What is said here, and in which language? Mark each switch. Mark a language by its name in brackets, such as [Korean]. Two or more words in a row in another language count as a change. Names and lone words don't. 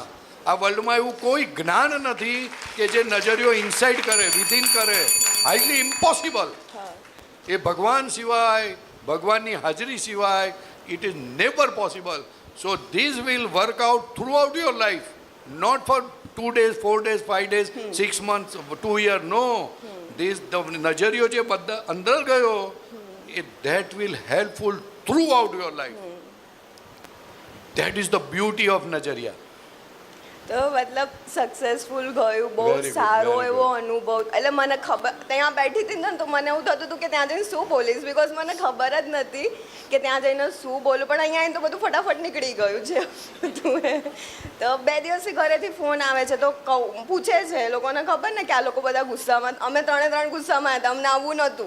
[Gujarati] આ વર્લ્ડમાં એવું કોઈ જ્ઞાન નથી કે જે નજરિયો ઇનસાઇડ કરે, વિધિન કરે. [English] Highly impossible. [Gujarati] એ ભગવાન સિવાય, ભગવાનની હાજરી સિવાય [English] it is never possible. So this will work out through out your life, not for 2 days, 4 days, 5 days, 6 months, 2 years. No, ધીસ [Gujarati] નજરિયો જે બધા અંદર ગયો એ [English] that will helpful through out your life. That is the beauty of નજરિયા. [Gujarati] તો મતલબ સક્સેસફુલ ગયું, બહુ [English] Very good, [Gujarati] સારો [English] very [Gujarati] એવો અનુભવ. એટલે મને ખબર, ત્યાં બેઠી હતી ને તો મને એવું થતું હતું કે ત્યાં જઈને શું બોલીશ, બિકોઝ મને ખબર જ નથી કે ત્યાં જઈને શું બોલું. પણ અહીંયા આવીને તો બધું ફટાફટ નીકળી ગયું છે બધું એ. તો 2 દિવસથી ઘરેથી ફોન આવે છે તો પૂછે છે, એ લોકોને ખબર ને કે આ લોકો બધા ગુસ્સામાં, અમે 3 ગુસ્સામાં હતા, અમને આવવું નહોતું.